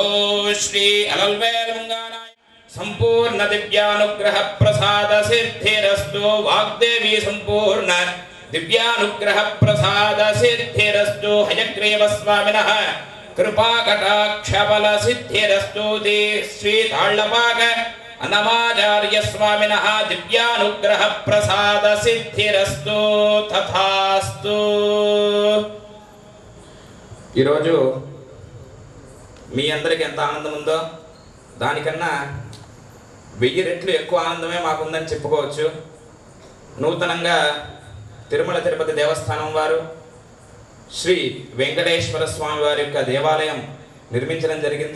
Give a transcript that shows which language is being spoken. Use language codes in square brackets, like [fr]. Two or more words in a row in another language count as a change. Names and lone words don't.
[sa] श्री अलल्वेल् मंगानाय संपूर्ण दिव्यानुग्रह प्रसाद सिद्धिरस्तु वाग्देवी संपूर्ण दिव्यानुग्रह प्रसाद सिद्धिरस्तु हयग्रीव स्वामिनः कृपा कटाक्ष बल सिद्धिरस्तु श्री ताळ्ळपाक अनमाचार्य स्वामिनः दिव्यानुग्रह प्रसाद सिद्धिरस्तु तथास्तु [te] ఈరోజు మీ అందరికి ఎంత ఆనందం ఉందో దానికన్నా 1000 రెట్లు ఎక్కువ ఆనందమే మాకుందని చెప్పుకోవచ్చు. నూతనంగా తిరుమల తిరుపతి దేవస్థానం వారు శ్రీ వెంకటేశ్వర స్వామి వారి యొక్క దేవాలయం నిర్మించడం జరిగింది.